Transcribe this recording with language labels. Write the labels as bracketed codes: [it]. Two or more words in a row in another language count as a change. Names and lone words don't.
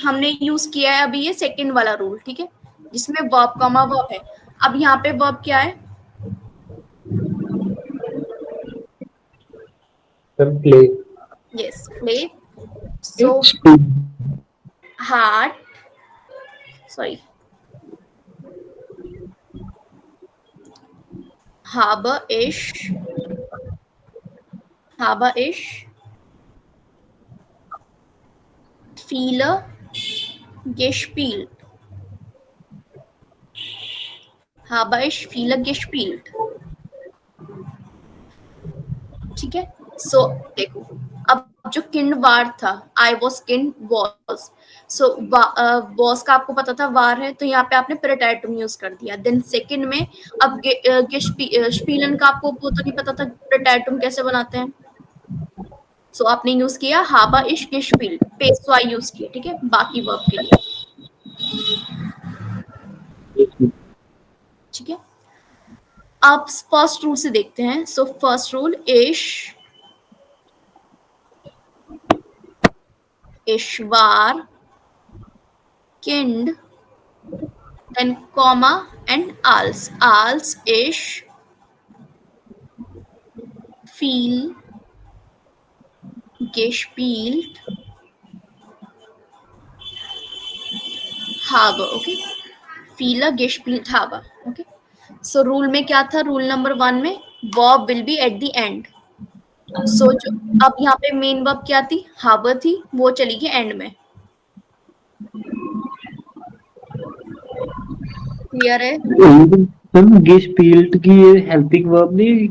[hi] हमने यूज किया है अभी ये सेकंड वाला रूल, ठीक है, जिसमें [en] verb comma verb [hi] है। अब यहाँ पे वर्ब क्या है? प्ले। [en] Yes, play. So hart, sorry, [de] habe ich viele gespielt, habe ich viele gespielt, [hi] ठीक है। सो देखो, अब जो [de] Kind war [hi] था, [en] I was Kind was, so was [hi] का आपको पता था वार है, तो यहाँ पे आपने प्रेटेरिटम यूज कर दिया। देन सेकंड में अब स्पीलन का आपको वो तो नहीं पता था प्रेटेरिटम कैसे बनाते हैं, सो आपने यूज किया [de] habe ich gespielt, [hi] पेशवा यूज किया, ठीक है, बाकी वर्ब के लिए, ठीक है। अब फर्स्ट रूल से देखते हैं। [en] So first rule, [de] ich war kind, [en] then comma and [de] als ich viel gespielt habe, okay, viele gespielt habe, [hi] okay। सो रूल में क्या था? [en] Rule number 1 में verb will be at the end. So [hi] जो अब यहाँ पे [en] main verb [hi] क्या थी? habe थी, वो चली गई एंड में। क्लियर है? हम गेस्पिल्ट की [en] helping verb [hi] नहीं